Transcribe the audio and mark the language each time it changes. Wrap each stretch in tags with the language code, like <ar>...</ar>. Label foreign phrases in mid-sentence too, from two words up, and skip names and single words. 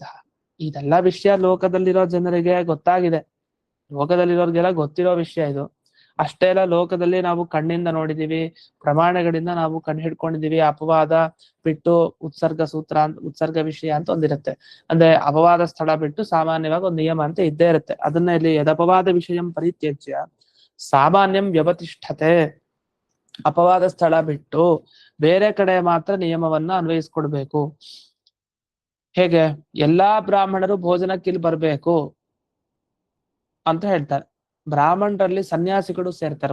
<kn>ಇದೆಲ್ಲ ವಿಷಯ ಲೋಕದಲ್ಲಿರೋ ಜನರಿಗೆ ಗೊತ್ತಾಗಿದೆ, ಲೋಕದಲ್ಲಿರೋರ್ಗೆಲ್ಲ ಗೊತ್ತಿರೋ ವಿಷಯ ಇದು. ಅಷ್ಟೇ ಅಲ್ಲ, ಲೋಕದಲ್ಲಿ ನಾವು ಕಣ್ಣಿಂದ ನೋಡಿದೀವಿ, ಪ್ರಮಾಣಗಳಿಂದ ನಾವು ಕಣ್ಣು ಹಿಡ್ಕೊಂಡಿದೀವಿ. ಅಪವಾದ ಬಿಟ್ಟು ಉತ್ಸರ್ಗ ವಿಷಯ ಅಂತ ಒಂದಿರುತ್ತೆ. ಅಂದ್ರೆ ಅಪವಾದ ಸ್ಥಳ ಬಿಟ್ಟು ಸಾಮಾನ್ಯವಾಗಿ ಒಂದು ನಿಯಮ ಅಂತ ಇದ್ದೇ ಇರುತ್ತೆ. ಅದನ್ನ ಇಲ್ಲಿ</kn> <sa>ಯದಪವಾದ ವಿಷಯಂ ಪರಿತ್ಯಜ್ಯ ಸಾಮಾನ್ಯಂ ವ್ಯವತಿಷ್ಠತೆ.</sa> <kn>ಅಪವಾದ ಸ್ಥಳ ಬಿಟ್ಟು ಬೇರೆ ಕಡೆ ಮಾತ್ರ ನಿಯಮವನ್ನ ಅನ್ವಯಿಸ್ಕೊಡ್ಬೇಕು. ಹೇಗೆ? ಎಲ್ಲಾ ಬ್ರಾಹ್ಮಣರು ಭೋಜನಕ್ಕಿಲ್ಲಿ ಬರ್ಬೇಕು ಅಂತ ಹೇಳ್ತಾರೆ. ಬ್ರಾಹ್ಮಣರಲ್ಲಿ ಸನ್ಯಾಸಿಗಳು ಸೇರ್ತಾರೆ.</kn>